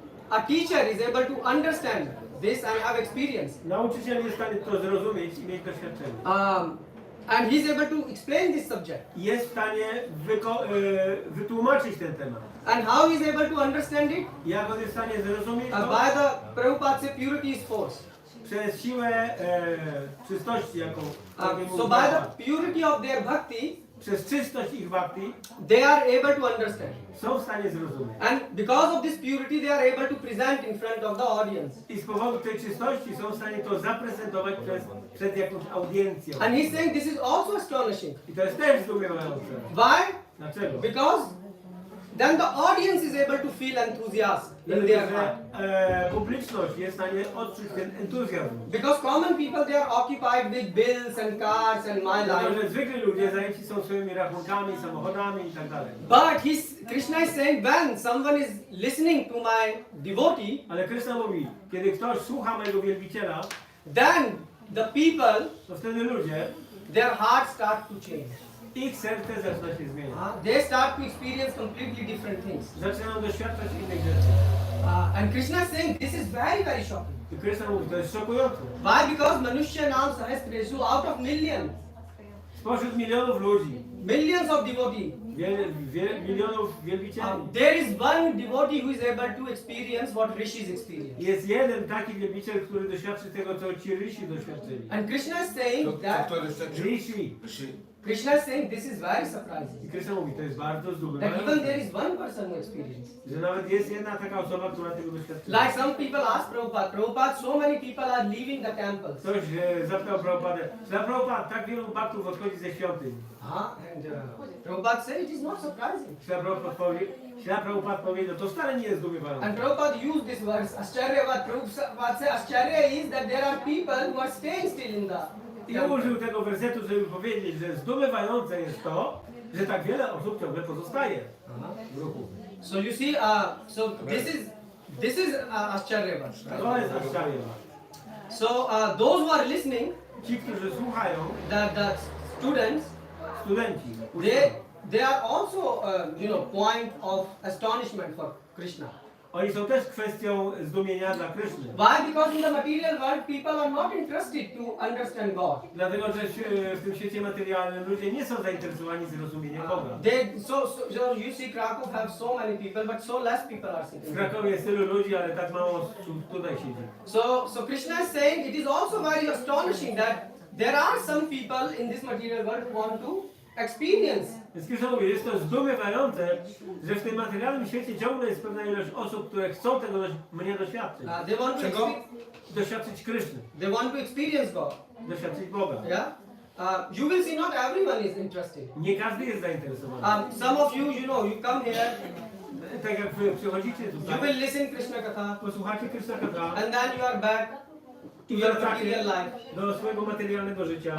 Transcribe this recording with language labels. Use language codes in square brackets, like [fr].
[en] A teacher is able to understand this and have experience. [pl] Nauczyciel jest w stanie to zrozumieć i mieć doświadczenie. [en] And he's able to explain this subject. [pl] Jest w stanie wytłumaczyć ten temat. [en] And how he's able to understand it? [pl] Jak on jest w stanie zrozumieć to? [en] By the Prabhupada say purity is force. [pl] Przez siłę czystości, jaką [en] so by the purity of their bhakti, [pl] przez czystość ich bhakti, [en] they are able to understand. [pl] są w stanie zrozumieć. [en] And because of this purity, they are able to present in front of the audience. [pl] I z powodu tej czystości są w stanie to zaprezentować przed jakąś audiencją. [en] And he's saying this is also astonishing. [pl] I to jest też zdumiewające. [en] Why? [pl] Dlaczego? [en] Because then the audience is able to feel enthusiasm in their heart. [pl] Publiczność jest w stanie odczuć ten entuzjazm. [en] Because common people, they are occupied with bills and cars and my [pl] Dlatego, [en] life. [pl] że zwykli ludzie zajęci są swoimi rachunkami, samochodami i tak dalej. [en] But Krishna is saying when someone is listening to my devotee, [pl] Ale Krishna mówi, kiedy ktoś słucha mojego wielbiciela, [en] then the people, [pl] to wtedy ludzie, [en] their hearts start to change. [pl] ich serce zaczyna się zmieniać. [en] They start to experience completely different things. [pl] Zaczynają doświadczać innych rzeczy. [en] And Krishna is saying this is very, very shocking. [pl] I Krishna mówi, to jest szokujące. [en] Why? Because [sa] Manushya Nam Sahasreshu, [en] out of millions, [pl] Spośród milionów ludzi, [en] millions of devotees, [pl] milionów wielbicieli, [en] there is one devotee who is able to experience what rishis experience. [pl] jest jeden taki wielbiciel, który doświadczy tego, co ci rysi doświadczyli. [en] And Krishna is saying that [pl] Rishi. [en] Krishna is saying this is very surprising. [pl] I Krishna mówi, to jest bardzo [en] That even [pl] zdumiewające, [en] there is one person who experiences. [pl] że nawet jest jedna taka osoba, która tego doświadczyła. [en] Like some people ask Prabhupada, Prabhupada, so many people are leaving the temples. [pl] Ktoś zapytał Prabhupadę, Prabhupada, tak wielu baktów odchodzi ze świątyń. [en] And Prabhupada said it is not surprising. [pl] Prabhupada powiedział, to wcale nie jest zdumiewające. [en] And Prabhupada used this verse, Ascharyavat. Prabhupada said Ascharya is that there are people who are staying still in the [pl] I użył tego wersetu, żeby powiedzieć, że zdumiewające jest to, że tak wiele osób ciągle pozostaje w ruchu. [en] So you see, so this is Ascharyavat. [pl] To jest Ascharya. [en] So those who are listening, [pl] Ci, którzy słuchają, [en] the students, [pl] studenci, [en] they are also point of astonishment for Krishna. [pl] oni są też kwestią zdumienia dla Kryszny. [en] Why? Because in the material world people are not interested to understand God. [pl] Dlatego, że w tym świecie materialnym ludzie nie są zainteresowani zrozumieniem Boga. [en] So you see Kraków have so many people, but so less people are [pl] W [en] sitting. [pl] Krakowie jest tylu ludzi, ale tak mało osób tutaj siedzi. [en] So Krishna is saying it is also very astonishing that there are some people in this material world who want to experience. [pl] Więc Krishna mówi, jest to zdumiewające, że w tym materialnym świecie ciągle jest pewna ilość osób, które chcą tego mnie doświadczyć. [en] They want to [pl] Doświadczyć Kryszny. [en] They want to experience God. [pl] Doświadczyć Boga. [en] Yeah. You will see not everyone is interested. [pl] Nie każdy jest zainteresowany. [en] Some of you know, you come here. [pl] Tak jak wy przychodzicie [en] You [pl] tutaj, [en] will listen Krishna Katha, [pl] posłuchacie Krishna Katha [en] and then you are back to [pl] i [en] your [pl] wracacie [en] material life. [pl] do swojego materialnego życia.